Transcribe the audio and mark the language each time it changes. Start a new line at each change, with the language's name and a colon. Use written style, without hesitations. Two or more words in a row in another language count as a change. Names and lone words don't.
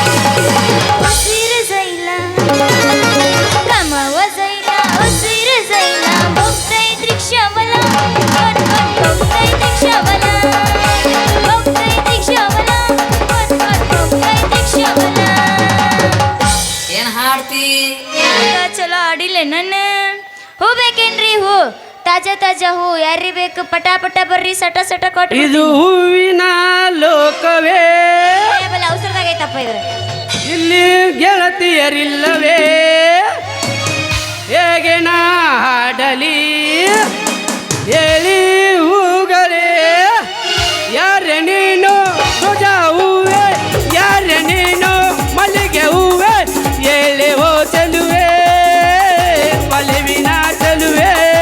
Marathi: उसिर जाईला कामावा जाईला उसिर जाईला बघताय रिक्षावाला बघताय रिक्षावाला बघताय रिक्षावाला बघताय रिक्षावाला
Kannada: ಏನ್ ಹಾಡ್ತಿ ಚಲೋ ಆಡಿಲ್ಲ ನನ್ನ ಹೂ ಬೇಕೇನ್ರಿ ಹೂ ತಾಜಾ ತಾಜಾ ಹೂ ಯಾರಿ ಬೇಕು ಪಟ ಪಟ ಬರ್ರಿ ಸಟ ಸಟ ಕೊಟ್ಟು ಇದು ಹೂವಿನ ಲೋಕವೇ ಅವಸರದಾಗ ಐತಪ್ಪ ಇದು ಇಲ್ಲಿ ಗೆಳತಿಯರಿಲ್ಲವೇ ಹೇಗೆ ನಾ ಹಾಡಲಿ ಹೇಳಿ ಹೂಗಳೇ ಯಾರೆ ನೀನು ರೋಜಾ ಹೂವೆ ಯಾರೆ ನೀನು ಮಲ್ಲಿಗೆ ಹೂವೆ ಹೇಳಿ ಓ ಚೆಲುವೆ ಒಲಿವಿನ ಚೆಲುವೆ